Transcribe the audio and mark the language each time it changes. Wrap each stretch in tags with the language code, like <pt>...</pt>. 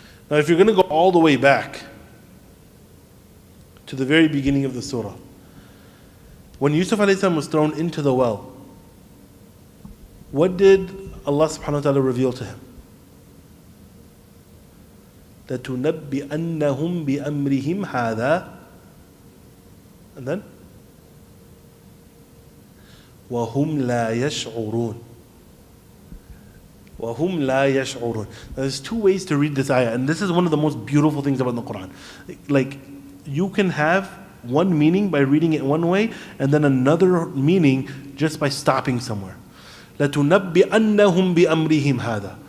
<en>Now if you're going to go all the way back to the very beginning of the surah, when Yusuf alayhi salam was thrown into the well, what did Allah subhanahu wa ta'ala reveal to him?</en> <ar>لَتُنَبِّئَنَّهُمْ بِأَمْرِهِمْ هَذَا,</ar> <en>and then</en> <ar>وَهُمْ لَا يَشْعُرُونَ. وَهُمْ لَا يَشْعُرُونَ.</ar> <en>There's two ways to read this ayah, and this is one of the most beautiful things about the Quran. Like, you can have one meaning by reading it one way, and then another meaning just by stopping somewhere.</en> <ar>لَتُنَبِّئَنَّهُمْ بِأَمْرِهِمْ هَذَا.</ar>